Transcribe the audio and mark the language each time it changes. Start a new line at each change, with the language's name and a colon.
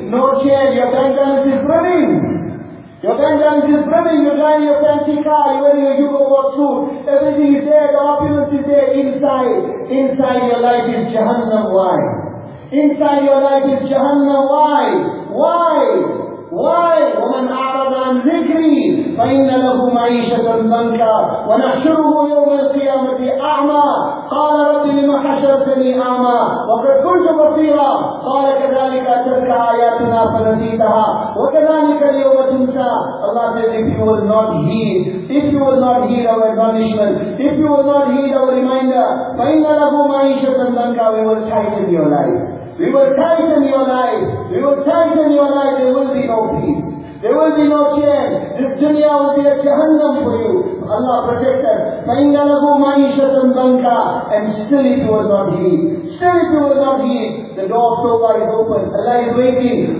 English: No chair, your bank balance is brimming. Your bank balance is brimming, you're driving your fancy car, you're wearing your Hugo Boss suit. Everything is there, the opulence is there, inside. Inside your life is Jahannam, why? Inside your life is Jahannam, why? Why? Why?
Arabic: وَمَنْ أَعْرَضَ عَنْ ذِكْرِي فَإِنَّ لَهُ مَعِيشَةً ضَنكًا وَنَحْشُرُهُ يَوْمَ الْقِيَامَةِ أَعْمَى قَالَ رَبِّ لِمَ حَشَرْتَنِي أَعْمَى وَقَدْ كُنْتُ بَصِيرًا قَالَ كَذَلِكَ أَتَتْكَ آيَاتُنَا فَنَسِيتَهَا وَكَذَلِكَ الْيَوْمَ تُنسَى
English: Allah says, if you will not heed our admonishment, if you will not heed our reminder,
Arabic: فَإِنَّ لَهُ مَعِيشَةً ضَنكًا
English: we will tighten your life. We will tighten your life, there will be no peace. There will be no care. This dunya will be a jahannam for you. Allah protect us.
Arabic: فَإِنَّ لَهُ مَعِيشَةً ضَنكًا
English: And still if you will not heed. Still if you will not heed. The door of Tawbah is open. Allah is waiting.